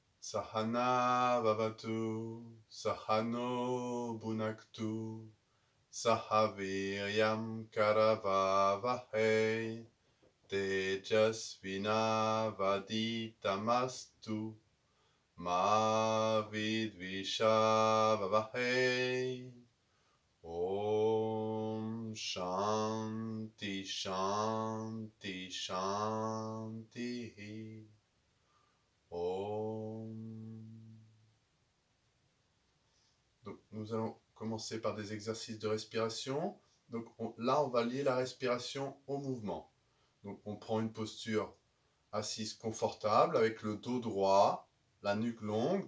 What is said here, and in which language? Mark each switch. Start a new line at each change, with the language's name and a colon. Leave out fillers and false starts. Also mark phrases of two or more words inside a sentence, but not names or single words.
Sanskrit: सह नाववतु सह नौ भुनक्तु सहवीर्यं करवावहै तेजस्विनावधीतमस्तु मा विद्विषावहै. ॐ शान्तिः शान्तिः शान्तिः. Om.
French: Donc nous allons commencer par des exercices de respiration. Donc là on va lier la respiration au mouvement. Donc on prend une posture assise confortable avec le dos droit, la nuque longue.